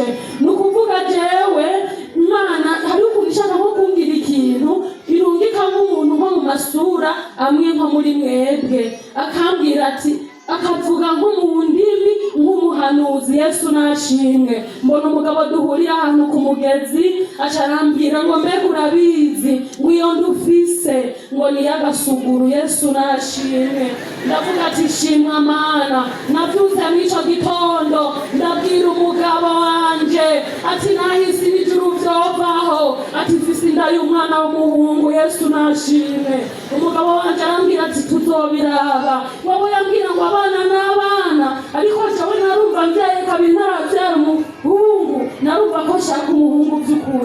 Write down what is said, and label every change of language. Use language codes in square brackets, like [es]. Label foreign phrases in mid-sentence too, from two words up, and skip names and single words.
[rn] Nukuvuga jewe Imana hari ukuntu ishaka nko kumbwira ikintu irungika nk'umuntu nko mu masura amwe nko muri mwebwe akambwira ati akavuga nko mu ndimi nk'umuhanuzi. Yesu nashimwe. Mbona umugabo duhurira ahantu ku mugezi acarambwira ngo mbega urabizi ngo iyo ndufise ngo ni yagasuguru. Yesu nashimwe. Ndavuga ati shimwa Mana. Navyuze mw'ico gitondo ndabwira umugabo wanje ati nahise n'ijuru ntivyovaho ati mfise inda y'umwana w'umuhungu. Yesu nashimwe. Umugabo wanje arambwira ati tuzobiraba. Wowe yambwira ngo abana n'abana, ariko jewe narumva mvyaye kabiri ntaravyara umuhungu, narumva ko shaka umuhungu vy'ukuri.